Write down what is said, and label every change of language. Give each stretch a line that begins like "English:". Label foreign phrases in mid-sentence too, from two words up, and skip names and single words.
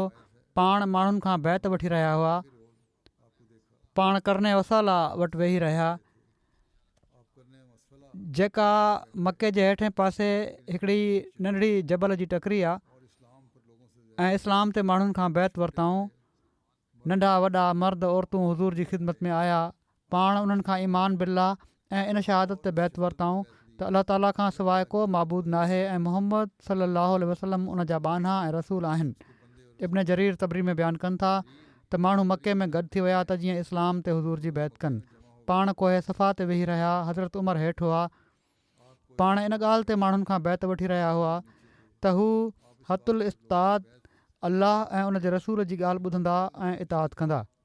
Sindhi: पाण माण्हुनि खां बैत वठी रहिया हुआ। पाण करने वसाला वटि वेही रहिया, जेका मके जे हेठे पासे हिकिड़ी नंढड़ी जबल जी टकरी आहे, ऐं इस्लाम ते माण्हुनि खां बैत वरितऊं। नंढा वॾा मर्द औरतूं हुज़ूर जी ख़िदमत में आया। पाण उन्हनि खां
Arabic: إيمان بالله
Sindhi: ऐं इन शहादत ते बैत वरितऊं त अलाह ताला खां सवाइ को माबूद नाहे ऐं मुहम्मद
Arabic: صلى الله عليه وسلم
Sindhi: उन जा बाना ऐं रसूल आहिनि। इब्न जरीर तबरी में बयानु कनि था त माण्हू मके में गॾु थी विया त जीअं इस्लाम ते हुज़ूर जी बैत कनि। पाण कोहे सफ़ा ते वेही रहिया, हज़रत उमर हेठि हुआ। पाण इन ॻाल्हि ते माण्हुनि खां बैत वठी रहिया हुआ त हू हतुल इस्ताद अलाह ऐं उन जे रसूल जी ॻाल्हि ॿुधंदा ऐं इताअत कंदा।